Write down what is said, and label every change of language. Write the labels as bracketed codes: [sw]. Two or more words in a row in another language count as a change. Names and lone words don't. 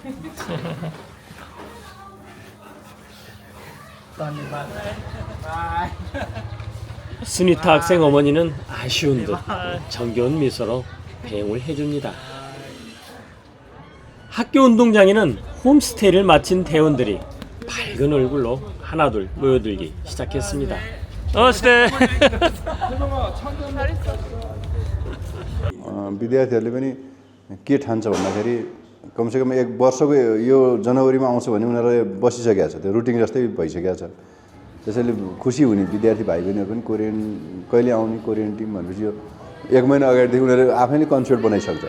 [ko] 수니타 학생 어머니는 아쉬운 듯 정겨운 미소로 배웅을 해줍니다. 학교 운동장에는 홈스테이를 마친 대원들이 밝은 얼굴로 하나둘 모여들기 시작했습니다. 스테. [ne] विद्यार्थीहरूले पनि के ठान्छ भन्दाखेरि कमसेकम 1 वर्षको यो जनवरीमा आउँछ भने उनीहरूले बसिसकेको छ, त्यो रुटिन जस्तै भइसकेको छ। त्यसैले खुसी हुने विद्यार्थी भाइ बहिनीहरू पनि कोरियन कहिले आउने [en] Korean team [ne] भनेपछि यो 1 महिना अगाडिदेखि उनीहरूले आफैले कन्सर्ट बनाइसक्छ।